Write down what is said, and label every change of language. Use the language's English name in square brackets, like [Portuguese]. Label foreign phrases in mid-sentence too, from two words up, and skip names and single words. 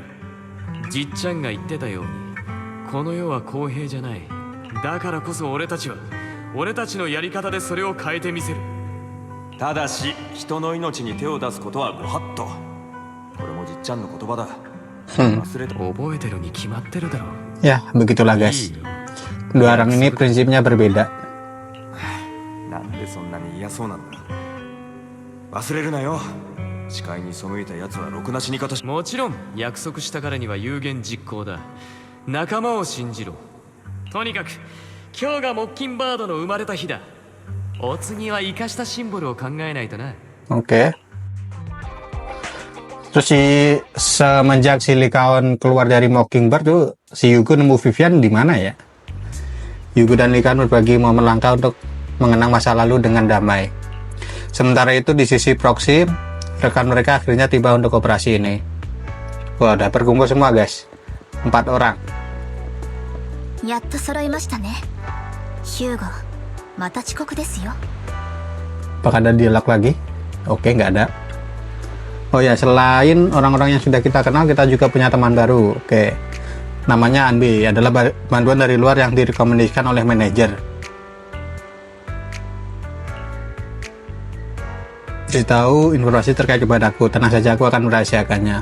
[Japanese] じっちゃんが言ってたようにこの世は公平じゃない。だからこそ俺たちのやり方でそれを変えてみせる。ただし人の命に手を出すことはご法度。これもじっちゃんの言葉だ。忘れた。覚えてるに決まってるだろ。 [Indonesian] Ya begitulah guys, dua orang ini prinsipnya berbeda. [Japanese] なんでそんなに嫌そうなんだ。忘れるなよ。視界に背いた奴はろくな死に方し。もちろん約束したからには有言実行だ。仲間を信じろ。とにかく今日がモッキンバードの生まれた日だ。お次は生かしたシンボルを考えないとな。 [Indonesian] Oke. Terus semenjak si Lycaon keluar dari Mockingbird tuh si Yugo nemu Vivian di mana ya? Yugo dan Lycaon berbagi momen langka untuk mengenang masa lalu dengan damai. Sementara itu di sisi proxy, rekan mereka akhirnya tiba untuk operasi ini. Wah, udah berkumpul semua guys, 4 orang. [Japanese] やっと揃いましたね。ヒューゴ、また遅刻ですよ。 [Indonesian] Apakah ada dialog lagi? Oke, nggak ada. Oh ya, selain orang-orang yang sudah kita kenal, kita juga punya teman baru. Oke, namanya Anbi, adalah bantuan dari luar yang direkomendasikan oleh manajer. Beritahu informasi terkait kepadaku, tenang saja, aku akan merahasiakannya.